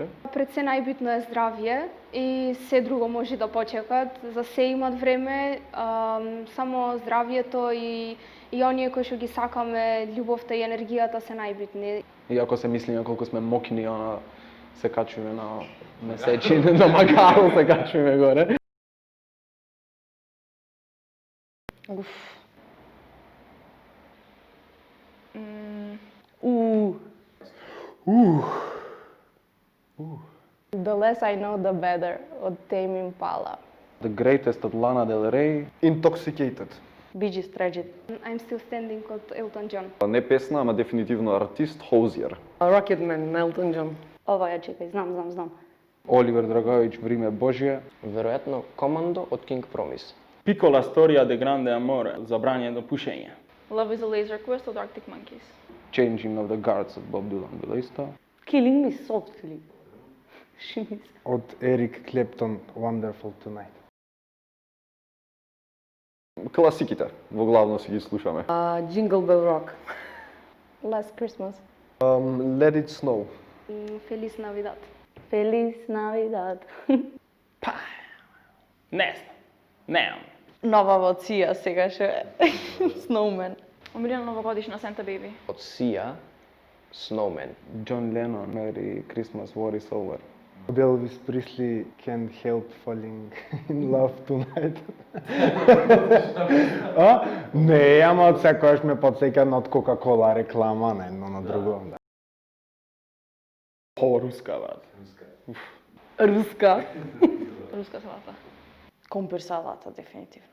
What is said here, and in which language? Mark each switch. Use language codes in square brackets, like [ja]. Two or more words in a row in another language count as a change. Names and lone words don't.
[mk] Пред се најбитно е здравје и се друго може да почекат. За се имат време, само здравјето и оние кои што ги сакаме, љубовта и енергијата се најбитни. И ако се мислиме колку сме мокни, се качуваме на месечи, на Магаро се качуваме горе. The less I know, the better, од Tame Impala. The Greatest од Lana Del Rey. Intoxicated. Bee Gees Tragic. I'm Still Standing од Elton John. Не песна, ама дефинитивно артист, Hozier. Rocketman на Elton John. Ова ја чекај, знам. Оливер Драговиќ, Вриме Божје. Веројатно, Командо од King Promise. Piccola storia de grande amore, забрањено пушење. Love is a Laser Quest од Arctic Monkeys. Changing of the Guards од Bob Dylan било исто. Killing Me Softly. Шимис. Од Ерик Клептон, Wonderful Tonight. Класиките, во главно си ги слушаме. Jingle Bell Rock. Last Christmas. Let It Snow. Feliz Navidad. Feliz Navidad. Не знам. Нова во Ција сега што е. Snowman. Омилена новогодишна Santa Baby. Од Сија, Snowman. John Lennon, Merry Christmas, War is Over. Од Elvis Presley, Can't Help Falling in Love Tonight. Не, ама од секојаш ме потсеќа на од Coca-Cola реклама, на едно на друго. Руска, брат. Руска. Руска салата. Компир салата, дефинитивно.